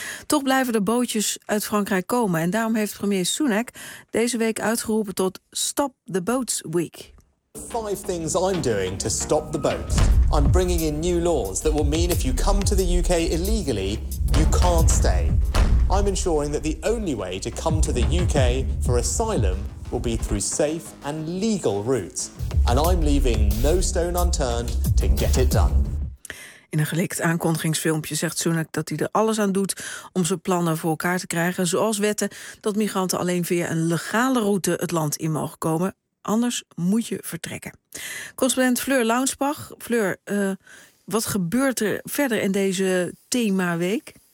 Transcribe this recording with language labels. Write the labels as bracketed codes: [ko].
[nl] Toch blijven er bootjes uit Frankrijk komen en daarom heeft premier Sunak deze week uitgeroepen tot Stop the Boats Week. [en] 5 things I'm doing to stop the boats. I'm bringing in new laws that will mean if you come to the UK illegally, you can't stay. I'm ensuring that the only way to come to the UK for asylum will be through safe and legal routes. And I'm leaving no stone unturned to get it done. [nl] In een gelikt aankondigingsfilmpje zegt Sunak dat hij er alles aan doet om zijn plannen voor elkaar te krijgen, zoals wetten dat migranten alleen via een legale route het land in mogen komen. Anders moet je vertrekken. Correspondent Fleur Launsbach. Fleur, wat gebeurt er verder in deze themaweek?